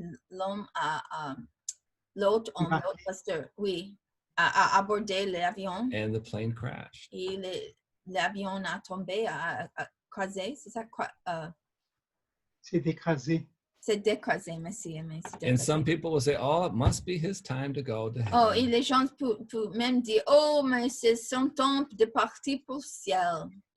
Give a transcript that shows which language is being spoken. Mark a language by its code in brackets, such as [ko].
[fr] L'homme l'autre pasteur, oui, a abordé l'avion [en] and the plane crashed. [fr] et l'avion a tombé, a crasé, c'est ça? C'est écrasé. C'est décrasé, merci. [en] And some people will say, oh, it must be his time to go to heaven. [fr] Oh, et les gens peuvent même dire, oh, mais c'est son temps de partir pour le ciel.